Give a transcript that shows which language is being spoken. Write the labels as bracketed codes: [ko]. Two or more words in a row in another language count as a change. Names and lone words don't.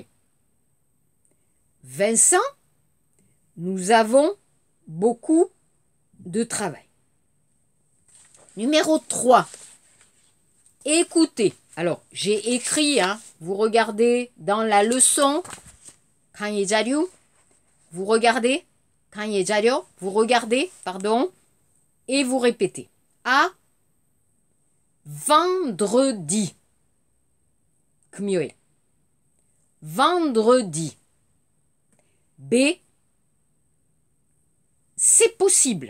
[fr] Vincent, nous avons beaucoup de travail. Numéro 3. Écoutez. Alors, j'ai écrit, vous regardez dans la leçon, [ko] 강의 자료, [fr] vous regardez, [ko] 강의 자료, [fr] vous regardez, pardon, et vous répétez. A. Vendredi. [ko] 금요일. Vendredi. [fr] B. C'est possible.